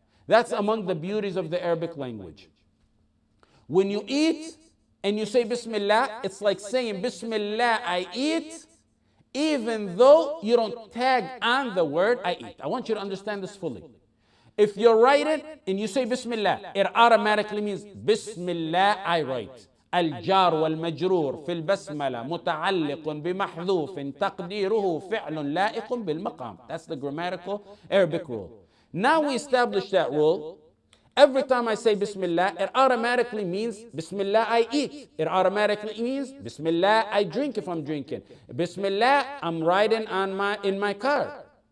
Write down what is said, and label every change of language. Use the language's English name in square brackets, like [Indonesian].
[English] That's among the beauties of the Arabic language. When you eat and you say Bismillah, it's like saying Bismillah, I eat, even though you don't tag on the word I eat. I want you to understand this fully. If you write it and you say Bismillah, it automatically means Bismillah, I write. [Arabic] الجار والمجرور في البسملة متعلق بمحذوف تقديره فعل لائق بالمقام. [English] That's the grammatical Arabic rule. Now we establish that rule. Every time I say Bismillah, it automatically means Bismillah, I eat. It automatically means Bismillah, I drink if I'm drinking. Bismillah, I'm riding in my car.